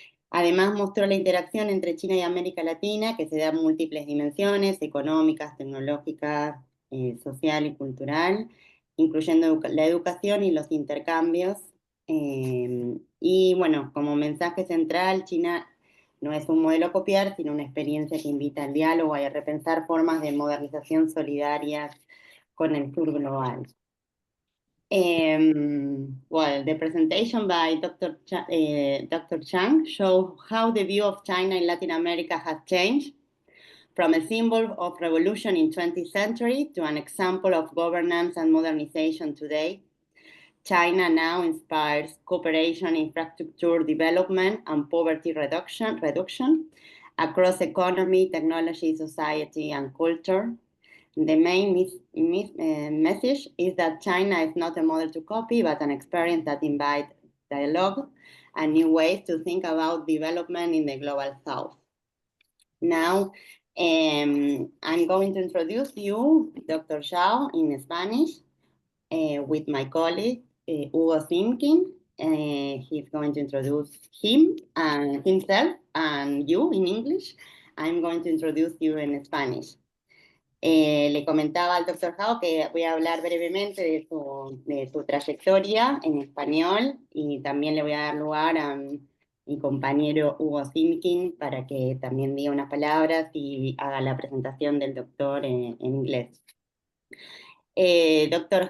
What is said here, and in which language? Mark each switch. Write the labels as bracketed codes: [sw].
[es] Además mostró la interacción entre China y América Latina, que se da en múltiples dimensiones, económicas, tecnológicas, social y cultural, incluyendo la educación y los intercambios. Y bueno, como mensaje central, China no es un modelo a copiar, sino una experiencia que invita al diálogo y a repensar formas de modernización solidarias con el sur global. [en] Well, the presentation by Dr. Dr. Chang shows how the view of China in Latin America has changed from a symbol of revolution in 20th century to an example of governance and modernization today. China now inspires cooperation, infrastructure development, and poverty reduction across economy, technology, society, and culture. The main message is that China is not a model to copy, but an experience that invites dialogue and new ways to think about development in the global south. Now, I'm going to introduce you, Dr. Zhao, in Spanish, with my colleague, Hugo Simkin. He's going to introduce himself and you in English. I'm going to introduce you in Spanish. [es] Le comentaba al Dr. Zhao que voy a hablar brevemente de su trayectoria en español y también le voy a dar lugar a mi compañero Hugo Simkin para que también diga unas palabras y haga la presentación del doctor en inglés. Dr.